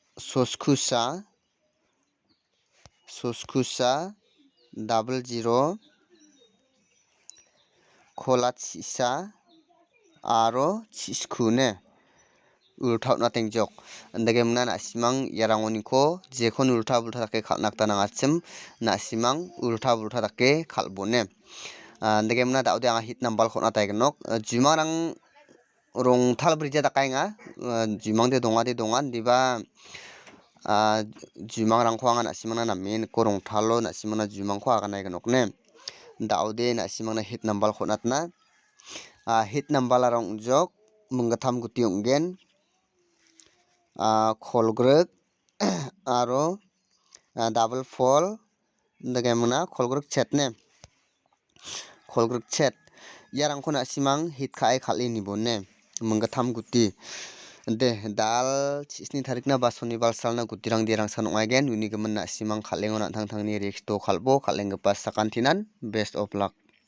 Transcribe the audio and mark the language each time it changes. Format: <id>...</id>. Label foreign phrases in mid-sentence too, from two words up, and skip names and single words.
<grt>suskusa 00 khola chisa aro chiskune ultauna tengjok andage mna na simang yarangoniko jekon ulta bulta take khalnakta nangachim na simang ulta bulta take khalbone andage mna daude anga</grt> <en>hit number</en> <grt>khona taignok jumarang rong thal brija dakainga jumangde donga diba jumang rangko anga na simangna na main korong thalo na simangna jumangko aga naignok ne daude na simangna</grt> <en>hit number</en> <grt>khonatna</grt> <en>hit number</en> <grt>larong jok munggatham guti onggen kolgruk aro</grt> <en>double fall</en> <grt>andage muna kolgruk chet ne kolgruk chet yarangko na simang hit khai khali nibone munggatham guti de dal 6 tarikna ba sonibal salna gutirang derang sanongaigen unigemen na simang khalengo na thangthangni risk to khalbo khalengpa sakantinan</grt> <en>best of luck.</en>